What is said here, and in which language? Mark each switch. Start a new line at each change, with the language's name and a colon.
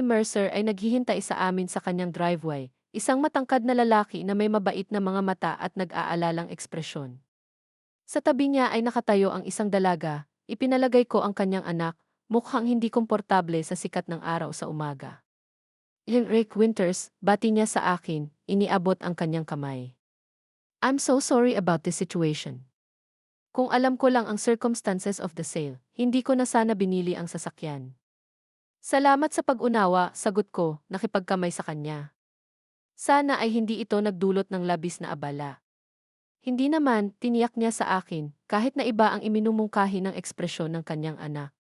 Filipino: Mercer ay naghihintay sa amin sa kanyang driveway, isang matangkad na lalaki na may mabait na mga mata at nag-aalalang ekspresyon. Sa tabi niya ay nakatayo ang isang dalaga, ipinalagay ko ang kanyang anak, mukhang hindi komportable sa sikat ng araw sa umaga. Rick Winters, bati niya sa akin, iniabot ang kanyang kamay.
English: I'm so sorry about this situation.
Filipino: Kung alam ko lang ang
English: circumstances of the sale,
Filipino: hindi ko na sana binili ang sasakyan. Salamat sa pag-unawa, sagot ko, nakipagkamay sa kanya. Sana ay hindi ito nagdulot ng labis na abala. Hindi naman, tiniyak niya sa akin, kahit na iba ang iminumungkahi ng ekspresyon ng kanyang anak.